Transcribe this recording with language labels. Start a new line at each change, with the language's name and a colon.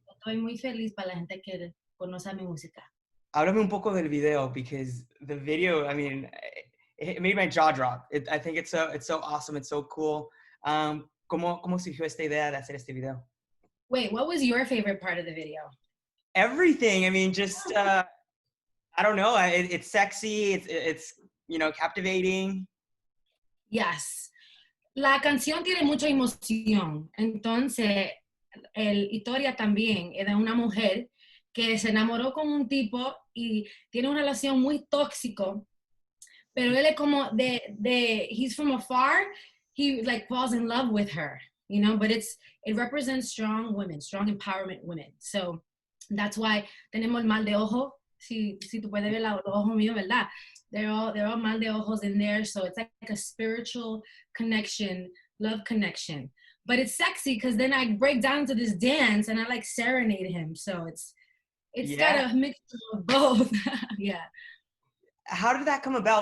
Spanish: estoy muy feliz para la gente que conoce mi música. Háblame un poco del video
English: because the video, I mean, it made my jaw drop. I think it's so awesome. It's so cool.
Spanish: ¿Cómo surgió esta idea de hacer este video?
English: Wait, what was your favorite part of the video? Everything. I mean, just I don't know. It's sexy. It's captivating. Yes.
Spanish: La canción tiene mucha emoción. Entonces, el historia también es de una mujer que se enamoró con un tipo y tiene una relación muy tóxico, pero él es como
English: he's from afar, he like falls in love with her, but it represents strong women, strong empowerment women. So that's why
Spanish: tenemos el mal de ojo. Si tú puedes ver los ojos míos, ¿verdad?
English: They're all mal de ojos in there. So it's like a spiritual connection, love connection. But it's sexy because then I break down to this dance and I like serenade him. So it's got a mixture of both. Yeah. How did that come about?